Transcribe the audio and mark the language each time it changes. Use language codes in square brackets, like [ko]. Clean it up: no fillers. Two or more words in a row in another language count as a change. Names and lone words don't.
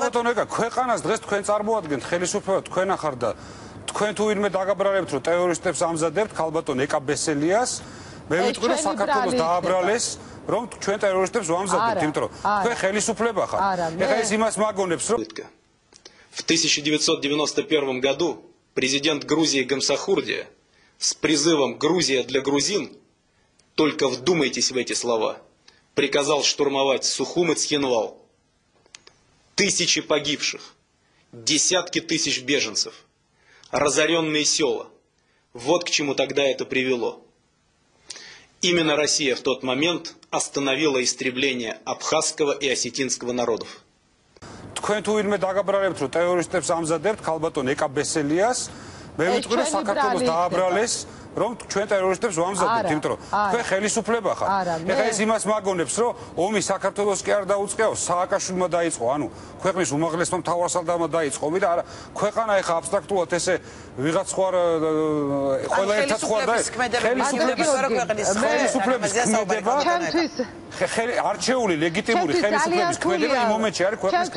[ka] ხალხო, ქვეყანას დღეს თქვენ წარმოადგენთ, ხელისუფლება თქვენ ახარ და თქვენ თუ ვინმე დაგაბრალებთ, რომ ტერორისტებს ამზადებთ, ქალბატონ ეკა ბესელიას, მე ვიტყვი, რომ საქართველოს დააბრალეს, რომ ჩვენ ტერორისტებს ვამზადებთ, იმიტომ რომ თქვენ ხელისუფლება ხართ. ეხლა ეს იმას მაგონებს, რომ [ru] В 1991 году президент Грузии Гамсахурдия с призывом «Грузия для грузин», только вдумайтесь в эти слова, приказал штурмовать Сухум и Цхинвал. Тысячи погибших, десятки тысяч беженцев, разоренные села. Вот к чему тогда это привело. Именно Россия в тот момент остановила истребление абхазского и осетинского народов. [ka] თქვენ თუ ვინმე დაგაბრალებთ, რომ ტერორისტებს ამზადებთ, ქალბატონ ეკა ბესელიას, მე ვიტყვი, რომ საქართველოს დააბრალეს, რომ ჩვენ ტერორისტებს ვამზადებთ, იმიტომ რომ თქვენ ხელისუფლება ხართ. ეხლა ეს იმას მაგონებს, რომ ომი საქართველოს კი არ დაუწყიაო, სააკაშვილმა დაიწყო, ანუ ქვეყნის უმაღლესმა მთავარსარდალმა დაიწყო, ომი და არა, ქვეყანა ეხლა აბსტრაქტულად ესე ვიღაც ხوار ყველა ერთად ხوار და ხელისუფლების ქმედება არჩეული ლეგიტიმური ხელისუფლების ქმედება იმ მომენტში არის ქვეყნის ქმედება.